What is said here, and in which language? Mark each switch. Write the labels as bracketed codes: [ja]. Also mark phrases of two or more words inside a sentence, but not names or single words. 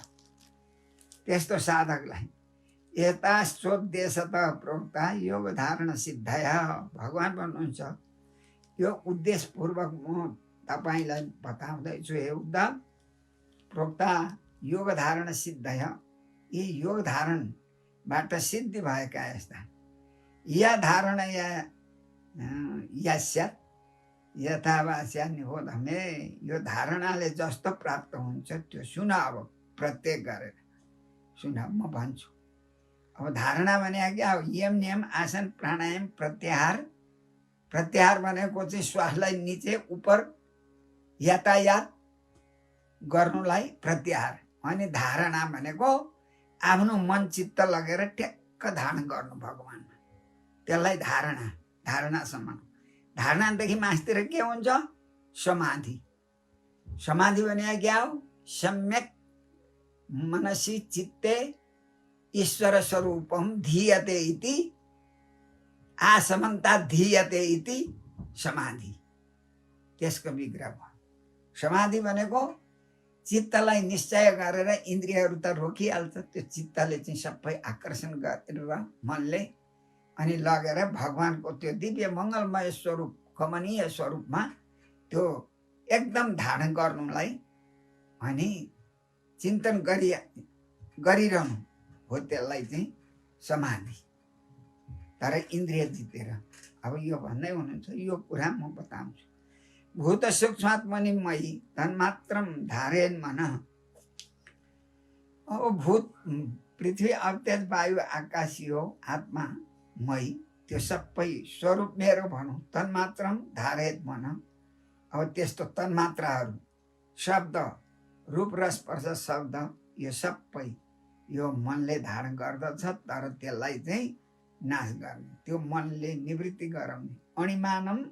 [ne] त्यस्तो साधकलाई [sa] यताश्चोद्देशतः प्रोक्ता योग धारण सिद्धय, [ne] भगवान् भन्नुहुन्छ यो उद्देश्यपूर्वक म तपाईँलाई बताउँदैछु हे उद्धव। [sa] प्रोक्ता योग धारण सिद्धय, [ne] यी योग धारणबाट सिद्धि भएका यस्ता, [sa] या धारण या स्यात् यथावास्या निबोध, मे [ne] यो धारणाले जस्तो प्राप्त हुन्छ त्यो सुन। अब प्रत्येक गरेर सुन, म भन्छु। अब धारणा भने क्या हो, [sa] यम नियम आसन प्राणायाम प्रत्याहार। [ne] प्रत्याहार भनेको चाहिँ श्वासलाई निचे उपर यातायात गर्नुलाई प्रत्याहार। अनि धारणा भनेको आफ्नो मन चित्त लगेर ट्याक्क धारण गर्नु भगवान्मा, त्यसलाई धारणा, धारणासम्म। धारणादेखि मास्तिर के हुन्छ, समाधि। समाधि भने क्या हो, [sa] सम्यक मनसी चित्ते ईश्वर स्वरूपम धीयते इति आसमन्ता धीयते इति समाधि, [ne] त्यसको विग्रह भयो। समाधि भनेको चित्तलाई निश्चय गरेर, इन्द्रियहरू त रोकिहाल्छ, त्यो चित्तले चाहिँ सबै आकर्षण गरेर मनले अनि लगेर भगवानको त्यो दिव्य मङ्गलमय स्वरूप, कमनीय स्वरूपमा त्यो एकदम धारण गर्नुलाई अनि चिन्तन गरिरहनु हो, त्यसलाई चाहिँ समाधि। तर इन्द्रिय जितेर। अब यो भन्दै हुनुहुन्छ, यो कुरा म बताउँछु। [sa] भूत सूक्ष्मात्मनि मयि तन्मात्रम धारेन मन। [ne] अब भूत, पृथ्वी, अवतेज, वायु, आकाश, यो आत्मा मयि, त्यो सबै स्वरूप मेरो भनौँ, [sa] तन्मात्रम धारेन मन। [ne] अब त्यस्तो तन्मात्राहरू, शब्द, रूप रस स्पर्श शब्द, यो सबै यो मनले धारण गर्दछ, तर त्यसलाई चाहिँ नाश गर्ने, त्यो मनले निवृत्ति गराउने।